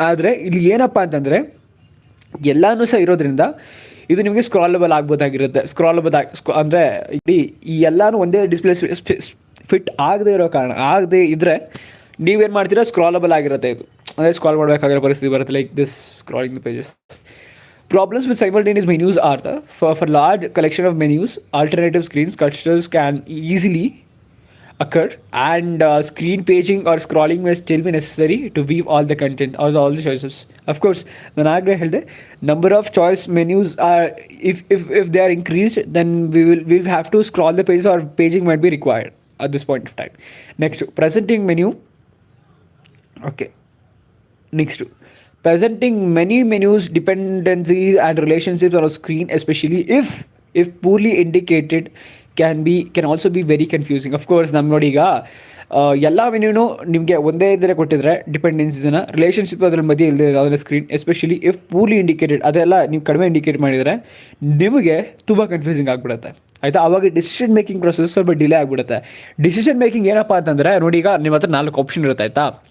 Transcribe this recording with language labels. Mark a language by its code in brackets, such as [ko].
[kn] ಆದರೆ ಇಲ್ಲಿ ಏನಪ್ಪ ಅಂತಂದರೆ ಎಲ್ಲನೂ ಸಹ ಇರೋದ್ರಿಂದ ಇದು ನಿಮಗೆ ಸ್ಕ್ರಾಲಬಲ್ ಆಗ್ಬೋದಾಗಿರುತ್ತೆ. ಅಂದರೆ ಇಡೀ ಈ ಎಲ್ಲನೂ ಒಂದೇ ಡಿಸ್ಪ್ಲೇ ಫಿಟ್ ಆಗದೆ ಇರೋ ಕಾರಣ, ಆಗದೆ ಇದ್ದರೆ ನೀವೇನು ಮಾಡ್ತೀರಾ, ಸ್ಕ್ರಾಲಬಲ್ ಆಗಿರುತ್ತೆ ಇದು. ಅದೇ ಸ್ಕ್ರಾಲ್ ಮಾಡಬೇಕಾಗಿರೋ ಪರಿಸ್ಥಿತಿ ಬರುತ್ತೆ, [en] Like this scrolling the pages. Problems with simultaneous menus are for large collection of menus, alternative screens clusters can easily occur, and screen paging or scrolling may still be necessary to weave all the content or all the choices. Of course, [kn] ನಾನು ಆಗಲೇ ಹೇಳಿದೆ, [en] number of choice menus are if they are increased, then we'll have to scroll the pages or paging might be required at this point of time. Next, presenting menu. Okay. Next, presenting many menus, dependencies and relationships on a screen, especially if poorly indicated, can also be very confusing. [kn] Of course, ನಮ್ಮ ನೋಡಿ ಈಗ ಎಲ್ಲ ಮೆನ್ಯೂನು ನಿಮಗೆ ಒಂದೇ ಇದರ ಕೊಟ್ಟಿದ್ರೆ ಡಿಪೆಂಡೆನ್ಸೀಸನ್ನ, relationship ಅದ್ರ ಮಧ್ಯೆ ಇಲ್ಲದೆ ಯಾವುದೇ screen, [en] especially if poorly indicated, [kn] ಅದೆಲ್ಲ ನೀವು ಕಡಿಮೆ ಇಂಡಿಕೇಟ್ ಮಾಡಿದರೆ ನಿಮಗೆ ತುಂಬ ಕನ್ಫ್ಯೂಸಿಂಗ್ ಆಗಿಬಿಡುತ್ತೆ, ಆಯಿತಾ. ಆವಾಗ ಡಿಸಿಷನ್ ಮೇಕಿಂಗ್ ಪ್ರೊಸೆಸ್ ಸ್ವಲ್ಪ ಡಿಲೇ ಆಗಿಬಿಡುತ್ತೆ. ಡಿಸಿಷನ್ ಮೇಕಿಂಗ್ ಏನಪ್ಪ ಅಂತಂದರೆ ನೋಡಿ, ಈಗ ನಿಮ್ಮ ಹತ್ರ 4 ಆಪ್ಷನ್ ಇರುತ್ತೆ, ಆಯಿತಾ.